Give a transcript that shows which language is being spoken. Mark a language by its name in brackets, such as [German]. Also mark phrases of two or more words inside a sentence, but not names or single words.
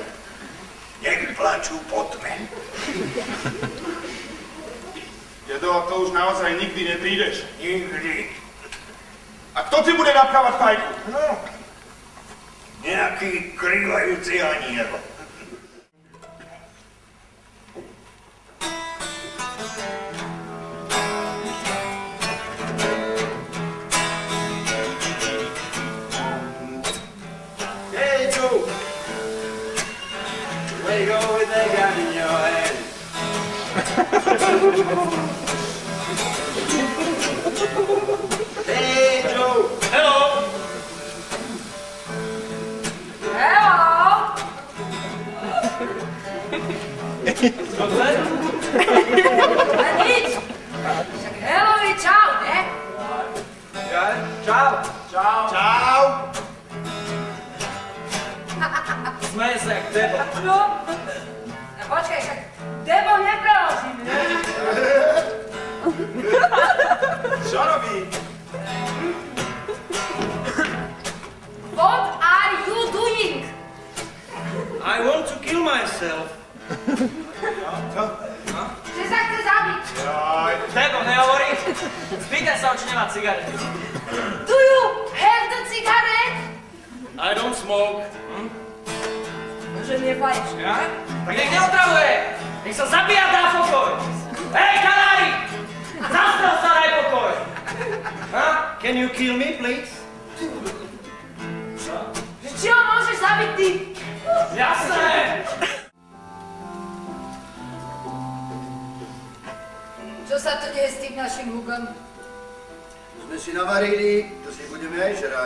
[Slovak] Nech plačú po tme. Dedo, a to už naozaj nikdy neprídeš? Nikdy. A kto ti bude napkávať fajku? No, nejaký krývajúci aniel. [English] Hey, Joe! Where you go with that gun in your hand? Hey, Joe! Hello! Hello! [Czech] Dobře? [Slovak] A nič! Však hello je čau, ne? Čau! Čau! Čau! Smeje se jak debo. No. A počkaj, však debo nepreložím, ne? Čo robí? [English] What are you doing? I want to kill myself. [Slovak] Čo? Že sa chce zabiť. Jaj. Debo, nehovorí. Spýtaj sa, či nemá cigarety. [English] Do you have the cigarette? I don't smoke. [Slovak] Že nepališ. Ja? Tak nech neotravuje. Nech sa zabíja, dá pokoj. Hej, kanári! Zastrel sa, daj pokoj. [English] Huh? Can you kill me, please? [Slovak] Že či ho môžeš zabiť ty? Jasné! Čo sa tu deje s tým našim Hugom? Sme si navarili, to si budeme aj žrať.